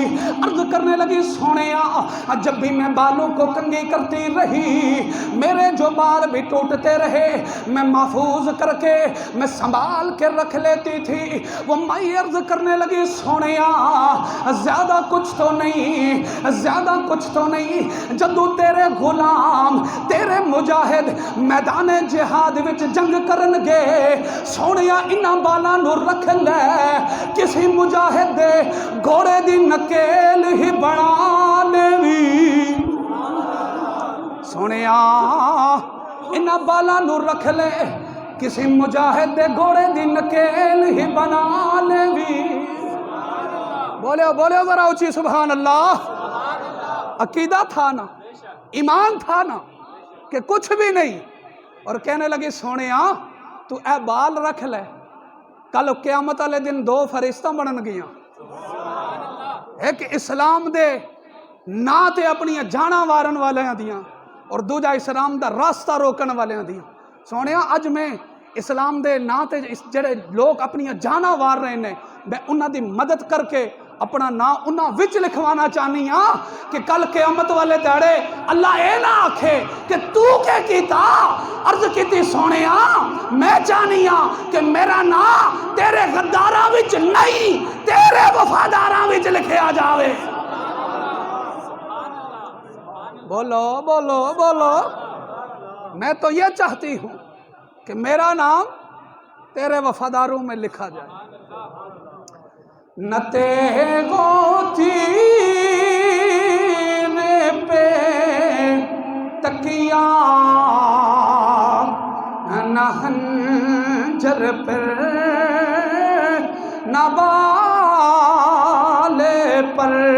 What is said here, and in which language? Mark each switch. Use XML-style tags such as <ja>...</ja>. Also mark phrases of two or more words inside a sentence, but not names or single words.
<ur>عرض کرنے لگی سونیا جب بھی میں بالوں کو کنگھی کرتی رہی، میرے جو بال بھی ٹوٹتے رہے میں محفوظ کر کے میں سنبھال کے رکھ لیتی تھی۔ وہ مائی عرض کرنے لگی سونیا زیادہ کچھ تو نہیں، زیادہ کچھ تو نہیں،</ur> <pa>جدو تیرے غلام تیرے مجاہد میدان جہاد وچ جنگ کرن گے سونیا انہاں بالاں نو رکھ لے، کسی مجاہد دے گھوڑے دی نکیل ہی بنا دیوی۔ سونیا انہاں بالاں نو رکھ لے، کسی مجاہد دے گھوڑے دی نکیل ہی بنا لیوی۔ بولے بولے ذرا اونچی</pa> <ar>سبحان اللہ۔</ar> <ur>عقیدہ تھا نا، ایمان تھا نا کہ کچھ بھی نہیں، اور کہنے لگی</ur> <pa>سونیا تو اے بال رکھ لے، کل قیامت والے دن دو فرشتہ بنن گیاں، ایک اسلام دے نا تے اپنی جانا وارن والے دیاں اور دوجا اسلام دا راستہ روکن والے دیاں۔ سونیا اج میں اسلام دے نا تے جڑے لوگ اپنی جانا وار رہے ہیں میں انہاں دی مدد کر کے اپنا نا انہاں وچ لکھوانا چاہنی ہاں کہ کل قیامت والے دہڑے اللہ اے نہ آکھے کہ تو کے کیتا۔ عرض کیتی سونیا میں چاہنی ہاں کہ میرا نا تیرے غداراں وچ نہیں تیرے وفاداراں وچ لکھیا جاوے۔ بولو بولو بولو،</pa> <ur>میں تو یہ چاہتی ہوں کہ میرا نام تیرے وفاداروں میں لکھا جائے۔ نتے گوتی پہ تکیا نہ خنجر پر نہ بال پر۔</ur>